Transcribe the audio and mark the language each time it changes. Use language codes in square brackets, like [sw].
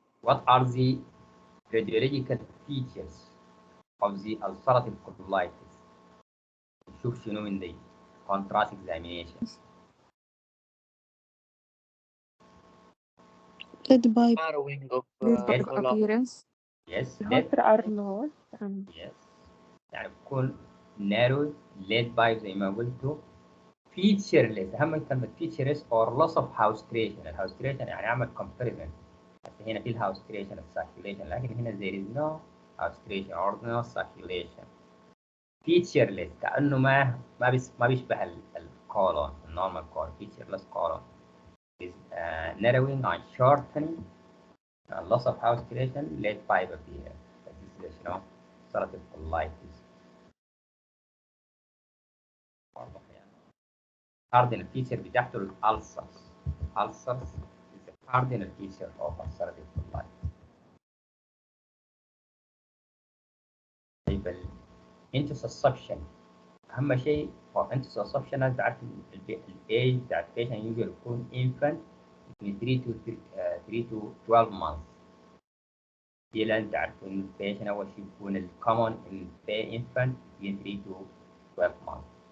[en] What are the radiological features of the ulcerative colitis؟ [ar] نشوف شنو من دي [en] contrast examination. Led by narrowing of Yes. color. appearance. Yes. Led. الهوستر are lost and Yes. [ar] يعني بكون [en] narrowed led by [ar] زي ما قلتوا featureless. أهم كلمة [en] featureless or loss of haustration. [ar] الهاوستريشن يعني أعمل comparison. هنا في الهاوستريشن الساكيوليشن، لكن هنا [en] there is no haustration or no circulation. [ar] featureless كأنه ما بيشبه الكولون النورمال كولون. [en] featureless colon is narrowing and shortening loss of haustration led by appearance. This is [ar] شنو [en] ulcerative colitis. cardinal feature [ar] بتاعته الألسرز. [en] ulcers is a cardinal feature of ulcerative colitis. [ar] طيب intussusception أهم شيء [en] for intussusception [ar] لازم تعرف الage بتاع البيشنت يوجوالي يكون infant من [en] 3 to 12 months. [ar] دي لازم تعرفوا إن البيشنت أول شيء بيكون الcommon infant [en] between 3 to 12 months.